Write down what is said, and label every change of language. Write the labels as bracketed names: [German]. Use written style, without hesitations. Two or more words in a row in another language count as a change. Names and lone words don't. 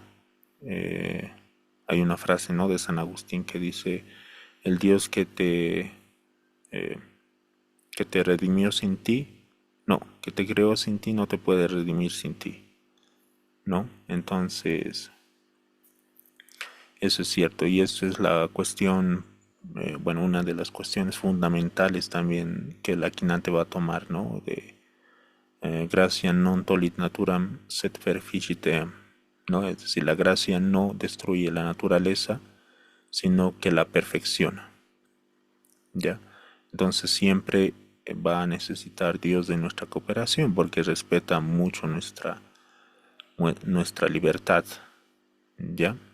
[Spanish] Eh, Hay una frase, ¿no?, de San Agustín que dice: el Dios eh, que te redimió sin ti, no, que te creó sin ti, no te puede redimir sin ti, ¿no? Entonces, eso es cierto y eso es la cuestión, bueno, una de las cuestiones fundamentales también que la Quinante va a tomar, ¿no? [Latin] De gracia non tolit naturam sed perficit, [Spanish] ¿no? Es decir, la gracia no destruye la naturaleza, sino que la perfecciona, ¿ya? Entonces siempre va a necesitar Dios de nuestra cooperación porque respeta mucho nuestra libertad, ¿ya?